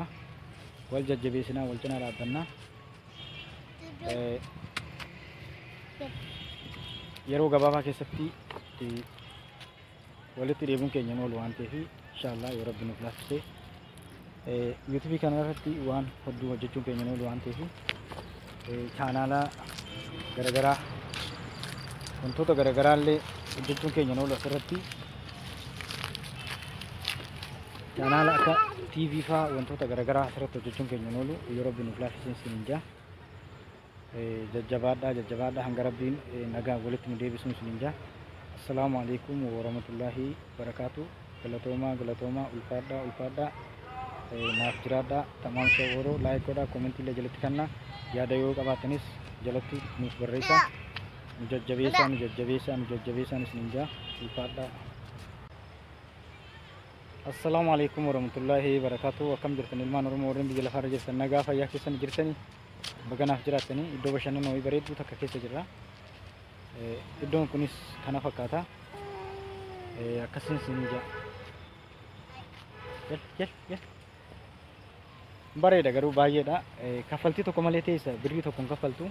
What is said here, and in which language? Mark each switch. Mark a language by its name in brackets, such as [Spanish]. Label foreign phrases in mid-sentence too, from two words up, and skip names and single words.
[Oromo] Wal jajjabeessinaa, wal cinaa dhaabbannaa. Yeroo gabaabaa keessatti walitti deebiin keenya oolu waan ta'eef inshallah yoo Rabbi nuuf laaffise YouTube kana irratti waan hedduu hojjechuun keenya oolu waan ta'eef chaanaala garagaraa wantoota garagaraa illee hojjechuun keenya oolu asirratti chaanaala akka TV faa wantoota garagaraa asirratti hojjechuun keenya oolu yoo Rabbi nuuf laaffise isin jaa. Jajjabaadhaa hanga Rabbiin nagaa walitti nu deebisuun isin jaa. [Arabic] السلام عليكم ورحمة الله وبركاته. [Oromo] Galatoma ulfada naaf jiraadha. Tamam shaworo like godha comment illee jalatti kanna yaada yoo qabaatanis jalatti nuuf barreessaa. Nu jajjabeessaa isiniin jaa ulfada. [Arabic] السلام عليكم ورحمة الله وبركاته. [Oromo] Akkam jirtan ilmaan Oromoo warreen biyya lafaarra jirtan nagaa fayyaa keessan jirtanii baganaaf jiraatanii iddoo bashannanaa wayii bareedduu takka keessa jirra. Iddoon kunis kana fakkaata. Akkasiin isin jaa. Jal. Bareeda garuu baay'eedha. Kaffaltii tokko malee teessa birrii tokko hin kaffaltu.